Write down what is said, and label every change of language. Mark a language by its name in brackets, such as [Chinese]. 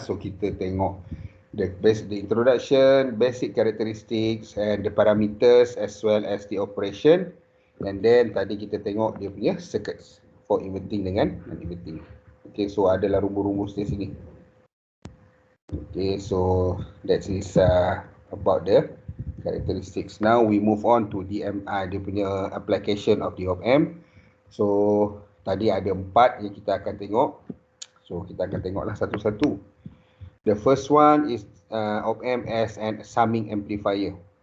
[English] So [Malay] kita tengok [English] the introduction, basic characteristics and the parameters as well as the operation. [Malay] And then tadi kita tengok dia punya circuits for inverting dengan non-inverting. [English] Okay, [Malay] so adalah rumus-rumus di sini. [English] Okay, so that is about the characteristics. Now we move on to the [Malay] dia punya [English] application of the op-amp. [Malay] So tadi ada 4 yang kita akan tengok. So kita akan tengoklah satu-satu. [English] The first one is op-amp as an summing amplifier.